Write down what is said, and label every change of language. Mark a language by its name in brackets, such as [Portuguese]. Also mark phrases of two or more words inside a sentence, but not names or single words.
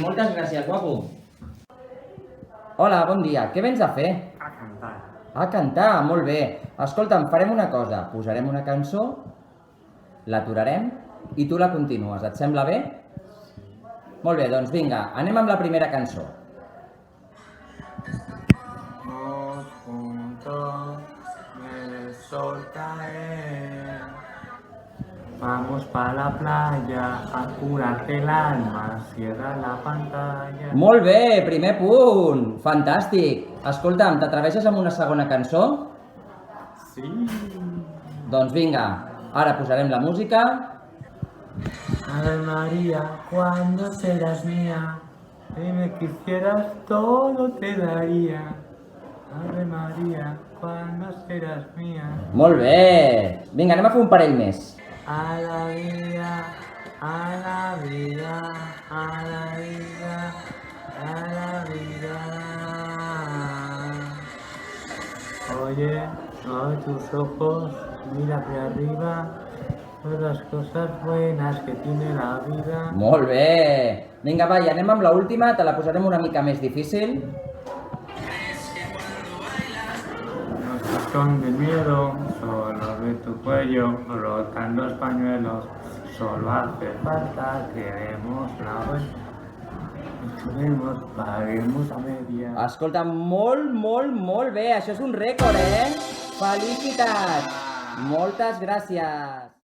[Catalan] Moltes gràcies, guapo. Hola, bon dia. Què vens a fer? A cantar. A cantar, molt bé. Escolta'm, farem una cosa. Posarem una cançó, l'aturarem i tu la continues. Et sembla bé? Molt bé, doncs vinga, anem amb la primera cançó. [Spanish] Vamos juntos, el sol caer. Vamos pa la playa a curarte el alma, cierra la pantalla. [Catalan] Molt bé, primer punt. Fantàstic. Escolta'm, t'atreveixes amb una segona cançó? Sí. Doncs vinga, ara posarem la música. [Spanish] Ave María, cuando serás mía, si me quisieras todo te daría. Ave María, cuando serás mía. [Catalan] Molt bé. Vinga, anem a fer un parell més. [Spanish] A la vida, a la vida, a la vida, a la vida. Oye, abre tus ojos, mira hacia arriba, todas las cosas buenas que tiene la vida. [Catalan] Molt bé. Vinga, va, i anem amb l'última, te la posarem una mica més difícil. [Spanish] No se esconde el miedo, solo ve tu cuello, rotan los pañuelos, solo hace falta que demos la vuelta. Subimos, paguemos a media. [Catalan] Escolta, molt bé. Això és un rècord, Felicitats. Moltes gràcies.